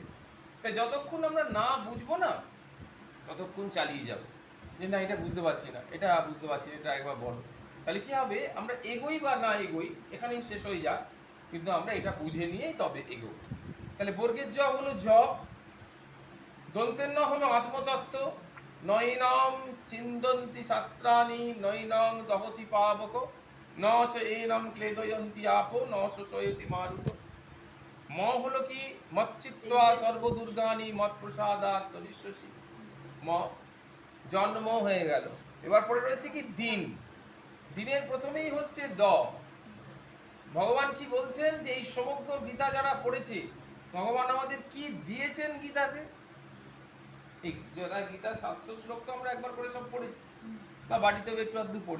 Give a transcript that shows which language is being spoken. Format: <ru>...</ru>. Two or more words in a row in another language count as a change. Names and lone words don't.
<bn>তাই যতক্ষণ আমরা না বুঝবো না ততক্ষণ চালিয়ে যাব, যে না এটা বুঝতে পারছি না, এটা বুঝতে পারছি না, এটা একবার বলো। তাহলে কি হবে? আমরা এগোই বা না এগোই এখানেই শেষ হয়ে যাক, কিন্তু আমরা এটা বুঝে নিয়েই তবে এগোব। তাহলে বর্গের জ হলো জপ, দন্তের ন হলো আত্মতত্ত্ব,</bn> <sa>নৈনম ছিন্দন্তি শাস্ত্রাণি নৈনং দহতি পাবক, ন চ এনম ক্লেদয়ন্তি আপো ন শোষয়তি মারুত।</sa> <bn>ম হলো কি?</bn> <sa>মচ্চিত্বা সর্বদুর্গানি মত প্রসাদাত তরিষ্যসি।</sa> <bn>ম জন্ম হয়ে গেল। এবার পরে রয়েছে কি? দিন। দিনের প্রথমেই হচ্ছে দ। ভগবান কি বলছেন? যে এই সমগ্র গীতা যারা পড়েছে, ভগবান আমাদের কি দিয়েছেন গীতাতে? এই যারা গীতা 700 শ্লোক তো আমরা একবার করে সব পড়েছি, বা বাড়িতেও একটু আধটু পড়ি।</bn>